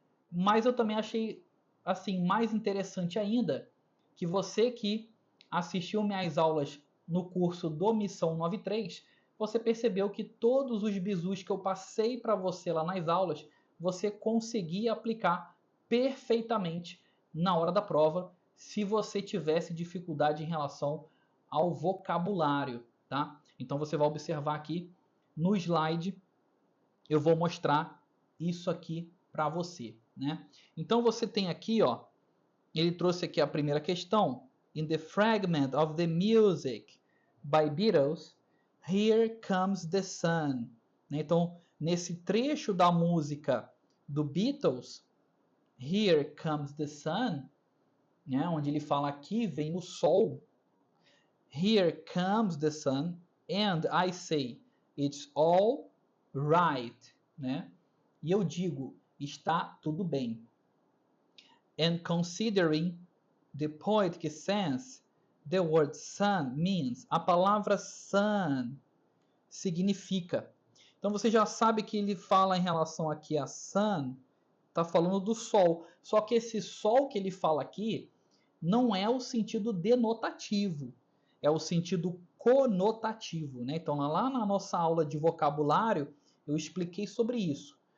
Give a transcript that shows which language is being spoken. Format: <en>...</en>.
<pt>Mas eu também achei assim mais interessante ainda que você que assistiu minhas aulas no curso do Missão 93, você percebeu que todos os bizus que eu passei para você lá nas aulas, você conseguia aplicar perfeitamente na hora da prova, se você tivesse dificuldade em relação ao vocabulário, tá? Então você vai observar aqui no slide, eu vou mostrar isso aqui para você, né? Então você tem aqui, ó, ele trouxe aqui a primeira questão.</pt> <en>In the fragment of the music by Beatles, Here Comes the Sun.</en> <pt>Então, nesse trecho da música do Beatles, Here Comes the Sun, né, onde ele fala aqui vem o sol.</pt> <en>Here comes the sun, and I say, it's all right, né?</en> <pt>E eu digo, está tudo bem.</pt> <en>And considering the poetic sense, the word sun means.</en> <pt>A palavra sun significa. Então você já sabe que ele fala em relação aqui a sun, está falando do sol. Só que esse sol que ele fala aqui não é o sentido denotativo, é o sentido conotativo, né? Então lá na nossa aula de vocabulário eu expliquei sobre isso.</pt>